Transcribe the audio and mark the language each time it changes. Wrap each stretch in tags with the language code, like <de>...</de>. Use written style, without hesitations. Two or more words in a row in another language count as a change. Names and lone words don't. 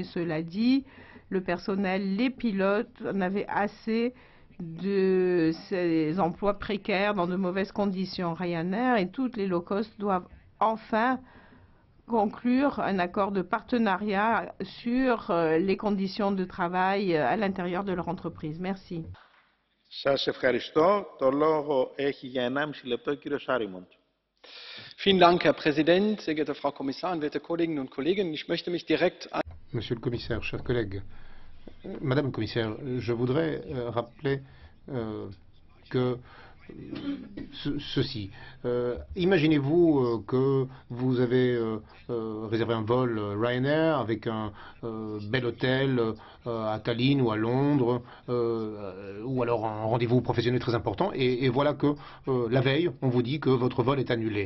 <fr>Cela dit, le personnel, les pilotes en avaient assez de ces emplois précaires dans de mauvaises conditions. Ryanair et toutes les</fr> <en>low cost</en> <fr>doivent enfin conclure un accord de partenariat sur les conditions de travail à l'intérieur de leur entreprise. Merci.</fr> <el>Σας ευχαριστώ. Το λόγο έχει για 1,5 λεπτό ο κύριος Άριμοντ.</el> <de>Vielen Dank, Herr Präsident, sehr geehrte Frau Kommissarin, werte Kolleginnen und Kollegen. Ich möchte mich direkt an</de> <fr>Monsieur le commissaire, chers collègues, Madame la commissaire, je voudrais rappeler que ceci. Imaginez-vous que vous avez réservé un vol Ryanair avec un bel hôtel à Tallinn ou à Londres, ou alors un rendez-vous professionnel très important, et voilà que la veille, on vous dit que votre vol est annulé.</fr>